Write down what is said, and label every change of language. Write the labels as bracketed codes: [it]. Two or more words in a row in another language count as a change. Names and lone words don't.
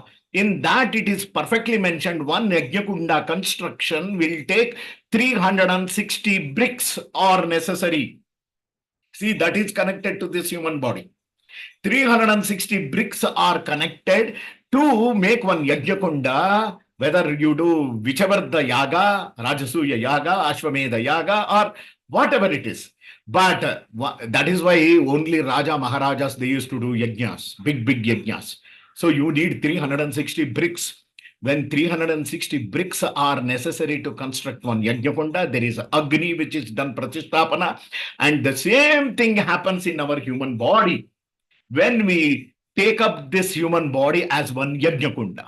[en] In that it is perfectly mentioned, one yajna kunda construction will take 360 bricks are necessary. See, that is connected to this human body. 360 bricks are connected to make one yajna kunda, whether you do whichever the yaga, Rajasuya yaga, Ashwamedha yaga, or whatever it is. But that is why only Raja Maharajas, they used to do yajnas, big yajnas. So you need 360 bricks. When 360 bricks are necessary to construct one yajna kunda, there is Agni which is done pratisthapana, and the same thing happens in our human body when we take up this human body as one yajna kunda.